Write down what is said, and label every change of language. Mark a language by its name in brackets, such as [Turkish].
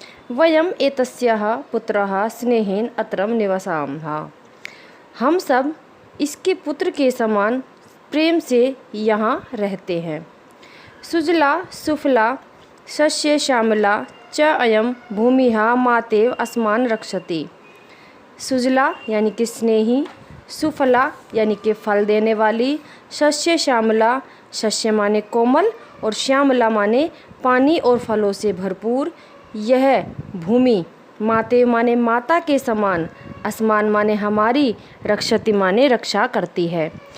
[Sanskrit] वयम एतस्याः पुत्रः स्नेहेन अत्र निवसामः। [Hindi] हम सब इसके पुत्र के समान प्रेम से यहाँ रहते हैं। [Sanskrit] सुजला सुफला शस्य श्यामला च अयम भूमिः मातेव अस्मान् रक्षति। [Hindi] सुजला यानी कि स्नेही, सुफला यानी कि फल देने वाली, शस्य श्यामला शस्य माने कोमल और श्यामला माने पानी और फलों से भरपूर यह भूमि माते माने माता के समान, अस्मान माने हमारी, रक्षति माने रक्षा करती है।